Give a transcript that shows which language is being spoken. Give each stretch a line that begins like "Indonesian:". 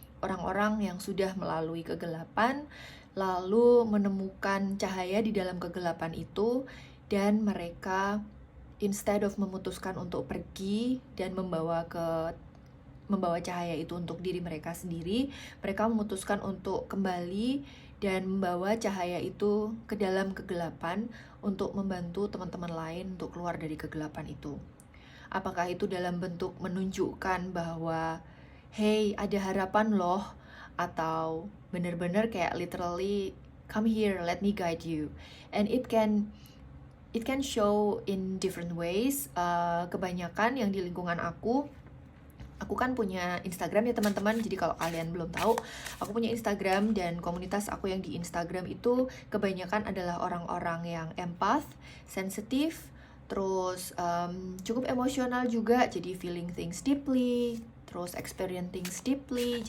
Indonesian: Orang-orang yang sudah melalui kegelapan, lalu menemukan cahaya di dalam kegelapan itu, dan mereka
English: instead of
Indonesian: memutuskan untuk pergi dan membawa cahaya itu untuk diri mereka sendiri, mereka memutuskan untuk kembali dan membawa cahaya itu ke dalam kegelapan untuk membantu teman-teman lain untuk keluar dari kegelapan itu. Apakah itu dalam bentuk menunjukkan bahwa hey, ada harapan loh, atau bener-bener kayak
English: literally come here, let me guide you. And it can show in different ways.
Indonesian: Kebanyakan yang di lingkungan aku kan punya Instagram ya teman-teman. Jadi kalau kalian belum tahu, aku punya Instagram, dan komunitas aku yang di Instagram itu kebanyakan adalah orang-orang yang empath, sensitif, terus cukup emosional juga, jadi
English: feeling things deeply,
Indonesian: terus
English: experience things deeply.